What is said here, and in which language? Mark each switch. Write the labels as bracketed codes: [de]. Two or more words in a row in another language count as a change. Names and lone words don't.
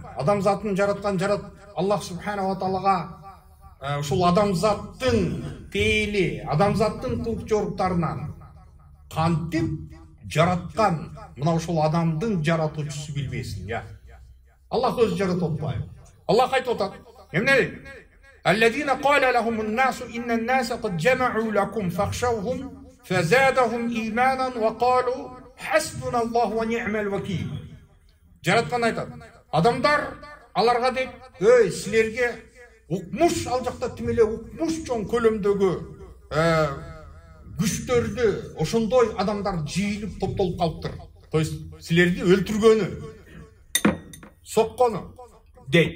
[ky] Адамзатын жараткан Аллах [ar] سبحانه وتعالى [ky] ушул адамзаттын пейили, адамзаттын кылык жоруктарынан кантип жараткан, мына ушул адамдын жаратуучусу билбесин, я. Аллах өзү жаратып атпайбы? Аллах айтып атат. Эмне дейт? [ar] الذين قال لهم الناس إن الناس قد جمعوا لكم فاخشوهم فزادهم إيمانا وقالوا حسبنا الله ونعم الوكيل. [ky] Жараткан айтат. Адамдар аларга дейт, "Эй, силерге укмуш ал жакта тимеле укмуш чоң көлөмдөгү күчтөрдү ошондой адамдар жыйылып топтолуп калыптыр. [ru] То есть [ky] силерди өлтүргөнү, соккону" дейт.